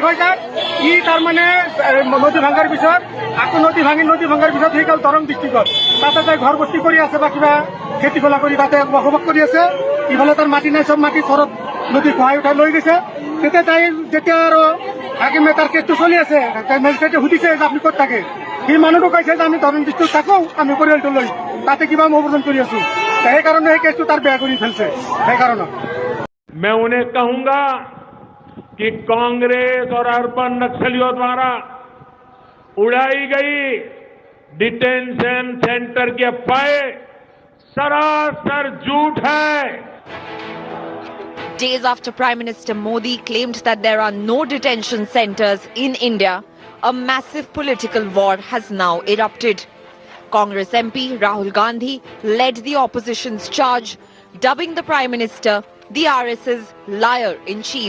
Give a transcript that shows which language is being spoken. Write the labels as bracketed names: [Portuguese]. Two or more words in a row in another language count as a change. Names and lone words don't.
[Assamese] হৈ যায় ই তাৰমানে নদী ভাঙাৰ পিছত আকৌ নদী ভাঙাৰ পিছত সেই কাল দৰং ডিষ্ট্ৰিক্টত তাতে যাই ঘৰ বস্তি কৰি আছে বা কিবা খেতি খোলা কৰি তাতে বসবাস কৰি আছে ইফালে তাৰ মাটি নাই চব মাটি চৰত নদী খহাই উঠাই লৈ গৈছে তেতিয়া তাই যেতিয়া আৰু হাকিমে তাৰ কেছটো চলি আছে মেজিষ্ট্ৰেটে সুধিছে যে আপুনি ক'ত থাকে সি মানুহটো কৈছে যে আমি দৰং ডিষ্ট্ৰিক্টত থাকোঁ আমি পৰিয়ালটো লৈ তাতে কিবা অভিযোজন কৰি আছো সেইকাৰণে সেই কেছটো তাৰ বেয়া কৰি ফেলছে সেইকাৰণে [Hindi] मैं उन्हें कहूंगा कि कांग्रेस और अर्बन नक्सलियों द्वारा उड़ाई गई डिटेंशन सेंटर की अफवाहें सरासर झूठ है। [English] Days after Prime Minister Modi claimed that there are no detention centers in India, a massive political war has now erupted. Congress MP Rahul Gandhi led the opposition's charge, dubbing the Prime Minister the RS's liar-in-chief.